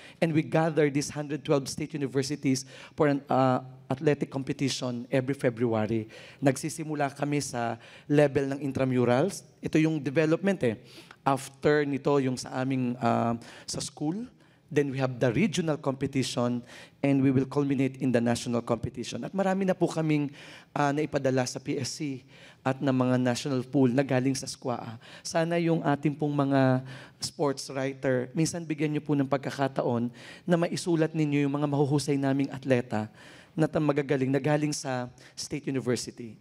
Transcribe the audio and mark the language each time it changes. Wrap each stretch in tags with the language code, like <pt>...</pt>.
<en>And we gather these 112 state universities for an athletic competition every February.</en> <tl>Nagsisimula kami sa level ng intramurals. Ito yung development After nito yung sa aming sa school,</tl> <en>then we have the regional competition and we will culminate in the national competition.</en> <tl>At marami na po kaming naipadala sa PSC at ng mga national pool na galing sa SQUA. Sana yung ating pong mga sports writer, minsan bigyan niyo po ng pagkakataon na maisulat ninyo yung mga mahuhusay naming atleta na magagaling na galing sa State University.</tl>